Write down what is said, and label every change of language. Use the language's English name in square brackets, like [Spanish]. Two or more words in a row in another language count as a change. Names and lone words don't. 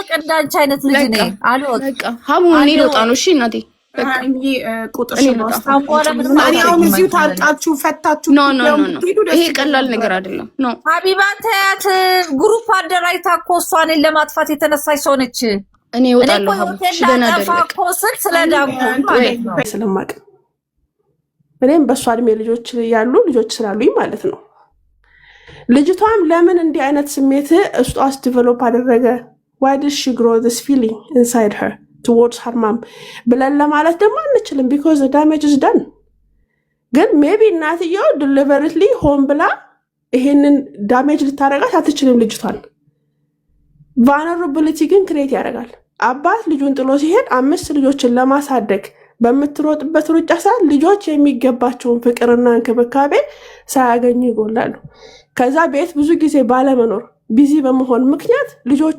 [Amharic] እንዳንቺ አይነት ልጅ ነኝ። አልወቅ በቃ ሀሙን ልወጣ ነው። እሺ እናቴ በቃ እንጂ ቁጥር ነው አሁን እዚሁ ታጣችሁ ፈታችሁ። ኖ ይሄ ቀላል ነገር አይደለም። ኖ ሀቢባ ተያት ግሩፕ አደራጅታ እኮ እሷን ለማጥፋት የተነሳች ሰው ነች። እኔ እወጣለሁ ሀቢባ ስለናደረክ ስለዳንኩ ማለት ነው ስለማቅ እኔም በሷ እድሜ ልጆች ያሉ ልጆች ስላሉኝ ማለት ነው። ልጅቷም ለምን እንዲህ አይነት ስሜት ውስጧስ ዲቨሎፕ አደረገ? [English] why did she grow this feeling inside her towards her mom [Amharic] ብለን ለማለት ደግሞ አንችልም [English] because the damage is done። [Amharic] ግን ሜቢ እናትየው deliberately ሆን ብላ ይሄንን ዳሜጅ ልታረጋት አትችልም ልጅቷን። vulnerability ግን ክሬት ያደርጋል። አባት ልጁን ጥሎ ሲሄድ 5 ልጆችን ለማሳደግ በምትሮጥበት ሩጫ ሰዓት ልጆች የሚገባቸውን ፍቅርና እንክብካቤ ሳያገኙ ይጎላሉ። ከዛ ቤት ብዙ ጊዜ ባለመኖር ቢዚ በመሆን ምክንያት ልጆቹ